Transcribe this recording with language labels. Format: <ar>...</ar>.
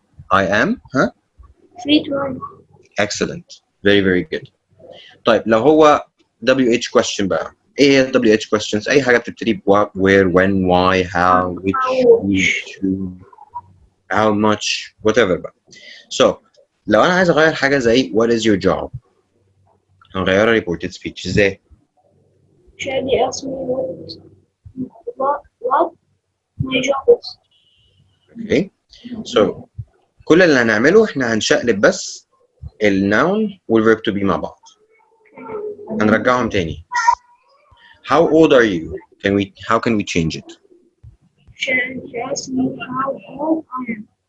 <en>I am Free tonight. excellent, very very good.</en> <ar>طيب لو هو</ar> <en>WH question</en> <ar>بقى، ايه هي</ar> <en>WH questions؟</en> <ar>اي حاجه بتبتدي ب</ar> <en>what, where, when, why, how, which, which, who, how much, whatever بقى.</en> <ar>so لو انا عايز اغير حاجه زي</ar> <en>what is your job</en> <ar>هنغيرها</ar> <en>reported speech</en> <ar>ازاي؟</ar> <en>Shady asked me what my job is. okay.</en> <ar>so كل اللي هنعمله احنا هنشقلب بس النون والverb to be مع بعض، هنرجعهم تاني.</ar> <en>how old are you؟ how can we change it؟ Shady asked me how old I am.</en>